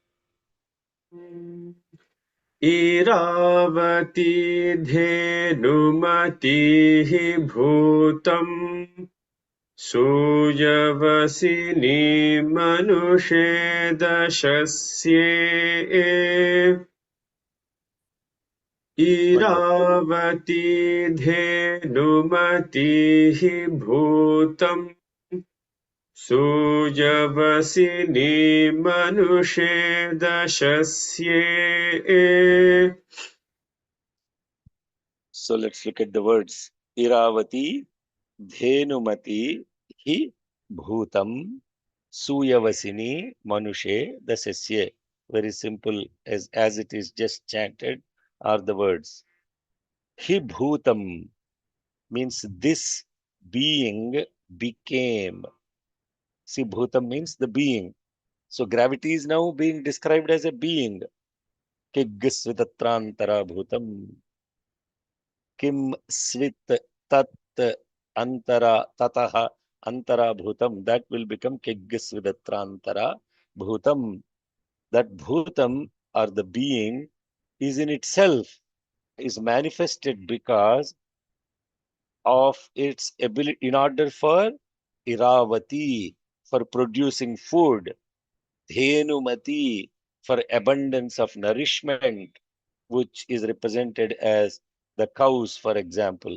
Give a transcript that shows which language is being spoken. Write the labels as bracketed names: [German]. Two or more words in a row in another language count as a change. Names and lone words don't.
[Sanskrit] इरावती धेनुमतिः भूतम् सूयवसिनी मनुषे दशस्ये इरावती धेनुमतिः भूतम् सूयवसिनी मनुषे दशस्ये. [English] So let's look at the words. [Sanskrit] इरावती धेनुमती हि भूतं सूयवसिनी मनुषे दशस्ये. [English] Very simple, as it is just chanted are the words. [Sanskrit] हि भूतम् [English] means this being became. See, bhutam means the being. So gravity is now being described as a being. [Sanskrit] किंस्विदत्रान्तरा भूतम्. किं स्वित् तत् अन्तरा ततः अन्तरा भूतम्. [English] That will become [Sanskrit] किंस्विदत्रान्तरा भूतम्. [English] That bhutam or the being is in itself is manifested because of its ability in order for iravati, for producing food, dhenumati, for abundance of nourishment, which is represented as the cows, for example.